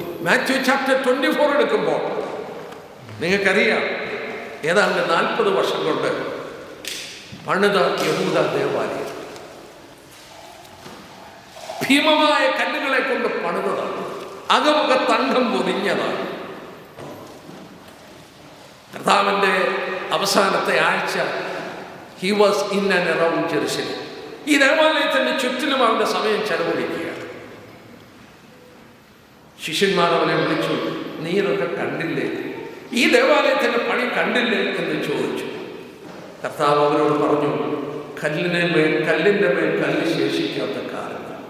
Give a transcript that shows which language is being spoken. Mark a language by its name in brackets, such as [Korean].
[Malayalam] Matthew chapter 24 എടുക്കുമ്പോൾ നിങ്ങൾക്കറിയാം, ഏതാണ്ട് 40 വർഷം കൊണ്ട് പണിത യഹൂദ ദേവാലയം ഭീമമായ കല്ലുകളെ കൊണ്ട് പണിതതാണ്. അകമുഖ തങ്കം പൊതിഞ്ഞതാണ്. കർത്താവിൻ്റെ അവസാനത്തെ ആഴ്ച [English] he was in and around Jerusalem. [Malayalam] ഈ ദേവാലയത്തിന്റെ ചുറ്റിലും അവന്റെ സമയം ചെലവഴിക്കുകയാണ്. ശിഷ്യന്മാർ അവനെ വിളിച്ചു, നീ ഇതൊക്കെ കണ്ടില്ലേ? ഈ ദേവാലയത്തിന്റെ പണി കണ്ടില്ലേ എന്ന് ചോദിച്ചു. കർത്താവ് അവരോട് പറഞ്ഞു, കല്ലിന്റെ മേൽ കല്ല് ശേഷിക്കാത്ത കാലം.